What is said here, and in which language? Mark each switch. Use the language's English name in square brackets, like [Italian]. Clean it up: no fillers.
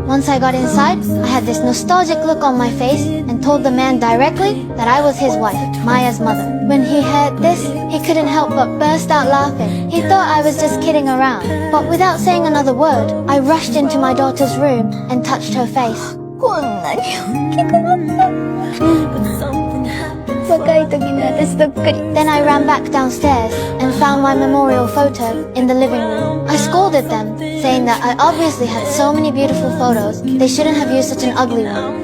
[English] Once I got inside, I had this nostalgic look on my face and told the man directly that I was his wife, Maya's mother. When he heard this, he couldn't help but burst out laughing. He thought I was just kidding around. But without saying another word, I rushed into my daughter's room and touched her face. [Japanese] こんなに大きくなった。若い時の私そっくり。 [English] Then I ran back downstairs and found my memorial photo in the living room. I scolded them, saying that I obviously had so many beautiful photos. They shouldn't have used such an ugly one.